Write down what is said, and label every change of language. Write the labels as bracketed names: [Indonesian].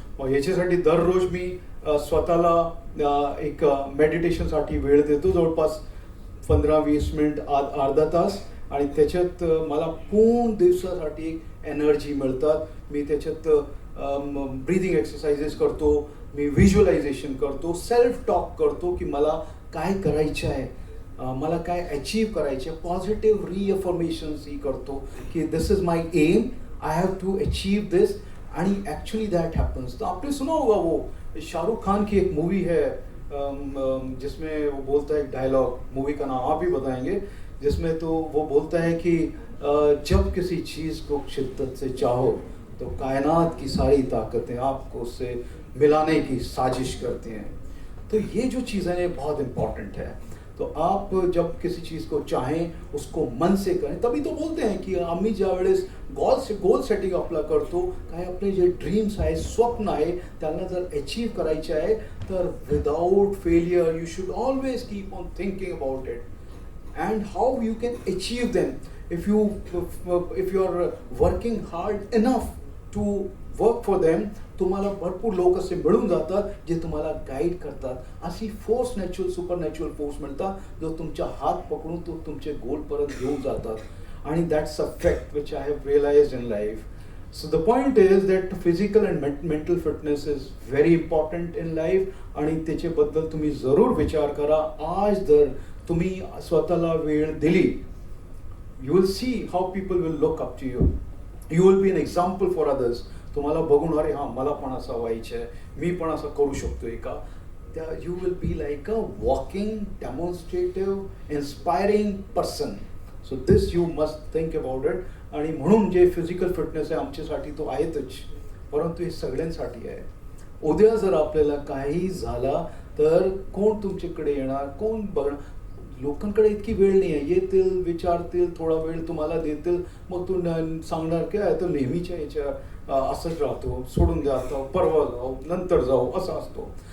[Marathi] मग याच्यासाठी दररोज मी स्वतःला एक मेडिटेशनसाठी वेळ देतो, जवळपास 15-20 मिनिट, अर्धा तास. आणि त्याच्यात मला पूर्ण दिवसासाठी एनर्जी मिळतात. मी त्याच्यात ब्रीदिंग एक्सरसाइजेस करतो, मी व्हिज्युअलायझेशन करतो, सेल्फ टॉक करतो की मला काय करायचं आहे, मला काय अचीव करायचे. पॉझिटिव्ह रिअफर्मेशन्स ही करतो की [English] This is my aim, I have to achieve this, आणि actually that happens. [Hindi] तो आपने सुना होगा वो शाहरुख खान की एक मूवी है जिसमें वो बोलता है एक डायलॉग, मूवी का नाम आप ही बताएंगे, जिसमें तो वो बोलता है कि जब किसी चीज़ को शिद्दत से चाहो तो कायनात की सारी ताकतें आपको उससे मिलाने की साजिश करती हैं. तो ये जो चीज़ें हैं बहुत इम्पॉर्टेंट है. तो आप जब किसी चीज़ को चाहें उसको मन से करें. तभी तो बोलते हैं [Marathi] की आम्ही ज्या वेळेस गोल सेटिंग आपला करतो, काय आपले जे ड्रीम्स आहे, स्वप्न आहे, त्यांना जर अचीव करायचे आहे तर [English] Without failure you should always keep on thinking about it and how you can achieve them. If you are working hard enough to work for them, [Marathi] तुम्हाला भरपूर लोक असे मिळून जातात जे तुम्हाला गाईड करतात. अशी फोर्स, सुपरनॅचरल फोर्स मिळतात जो तुमच्या हात पकडून तो तुमचे गोल परत घेऊन जातात. [English] आणि that's a fact which I have realised in life. So the point is that physical and mental fitness is very important in life. [Marathi] आणि त्याच्याबद्दल तुम्ही जरूर विचार करा. आज जर तुम्ही स्वतःला वेळ दिली, [English] you will see how people will look up to you. You will be an example for others. [Marathi] तुम्हाला बघून अरे हां मला पण असं व्हायचं आहे, मी पण असं करू शकतोय का. [English] You will be like a walking, demonstrative, inspiring person. So this you must think about it. [Marathi] आणि म्हणून जे फिजिकल फिटनेस आहे आमच्यासाठी तो आहेतच, परंतु हे सगळ्यांसाठी आहे. उद्या जर आपल्याला काही झाला तर कोण तुमच्याकडे येणार, कोण बघणार. लोकांकडे इतकी वेळ नाही आहे. येतील, विचारतील, थोडा वेळ तुम्हाला देतील, मग तू सांगणार काय तो नेहमीच्या याच्या असंच राहतो, सोडून द्या, आता परवा जाऊ, नंतर जाऊ, असं असतो.